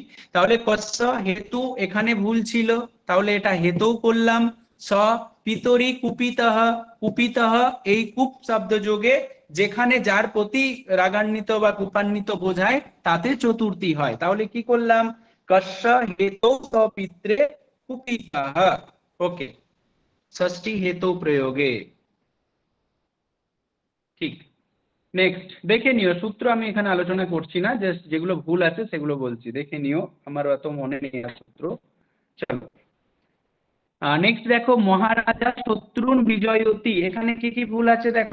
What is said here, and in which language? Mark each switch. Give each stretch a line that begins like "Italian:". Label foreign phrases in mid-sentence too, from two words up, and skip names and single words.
Bangla: তাহলে
Sanskrit: কস্য হেতু,
Bangla: এখানে ভুল ছিল, তাহলে এটা হেতু করলাম।
Sanskrit: স পিতরি কুপিতঃ,
Bangla: কুপিতঃ এই কুপ শব্দ যোগে, যেখানে যার প্রতি রাগান্বিত বা কুপান্বিত বোঝায়, তাতে চতুর্থী হয়। তাহলে কি করলাম?
Sanskrit: कस्य हेतौ सपित्रे कुपितः। ओके, षष्ठी हेतु प्रयोगे।
Bangla: ঠিক। নেক্সট দেখে নিও, সূত্র আমি এখানে আলোচনা করছি না, জাস্ট যেগুলো ভুল আছে সেগুলো বলছি, দেখে নিও, আমার অত মনে নেই আর সূত্র। চলো নেক্সট দেখো,
Sanskrit: মহারাজা শত্রুন বিজয়তী,
Bangla: এখানে কি কি ভুল আছে দেখো।